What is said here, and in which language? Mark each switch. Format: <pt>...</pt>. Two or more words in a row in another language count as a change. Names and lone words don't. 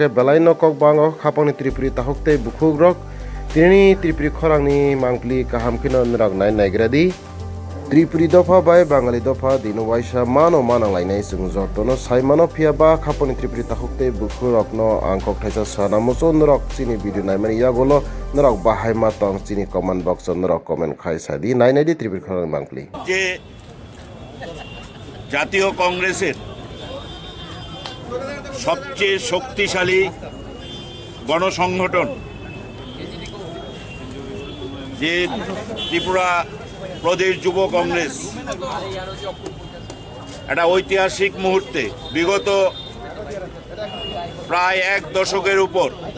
<trp>belai no kok bango khapani tripuri tahoktei bukhurok tini tripuri khorangni mangpli kaham khino nrok nai naigradi Tripuri dofa bai Bangali dofa dino waisa mano manang lainai sung jotono saimano phiaba khaponi tripuri tahokte bukhurok no angkok thaisa sana muso norok chini video naimani yagolo norok bahai ma tong chini</trp> <en>comment box</en> <trp>norok comment khai sadi nainai di tripuri khorang bangpli</trp> <bn>যে জাতীয় কংগ্রেসের সবচেয়ে শক্তিশালী গণসংগঠন যে ত্রিপুরা প্রদেশ যুব কংগ্রেস একটা ঐতিহাসিক মুহূর্তে বিগত প্রায় এক দশকের উপর</bn>